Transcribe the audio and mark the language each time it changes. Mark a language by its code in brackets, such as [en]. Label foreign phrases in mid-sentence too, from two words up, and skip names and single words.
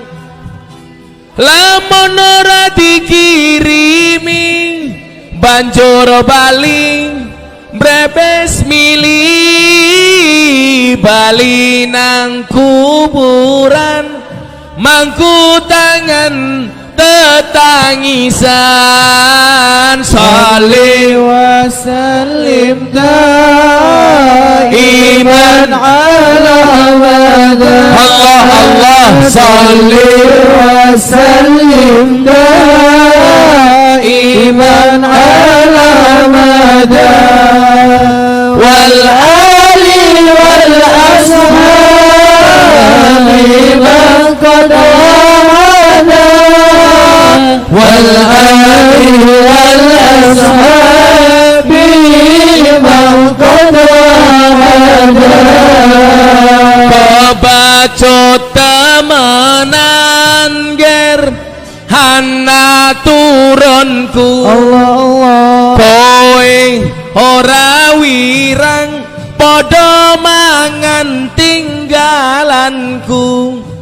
[jv] Lamun ora dikirimi banjur bali brebes mili bali nang kuburan mangku tangan tetangisan. [ar] Sholli وسلم دائما على أبدا. الله الله صل وسلم دائما على أبدا والآل والأصحاب من قد وحدا والآل والأصحاب من قد وحدا. [jv] kebacut temenan ger hana turunku Allah kowe ora wirang padha mangan tinggalanku.